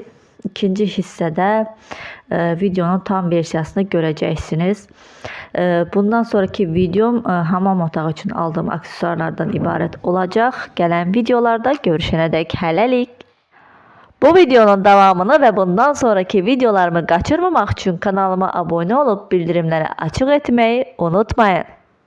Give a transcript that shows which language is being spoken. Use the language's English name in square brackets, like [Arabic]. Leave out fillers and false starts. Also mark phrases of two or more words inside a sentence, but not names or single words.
[Azerbaijani] İkinci hissədə videonun tam versiyasını görəcəksiniz. Bundan sonraki videom hamam otağı üçün aldığım aksesuarlardan ibarət olacaq. Gələn videolarda görüşənədək hələlik. [Turkish] Bu videonun davamını ve bundan sonraki videolarımı kaçırmamak için kanalıma abone olup bildirimleri açık etmeyi unutmayın.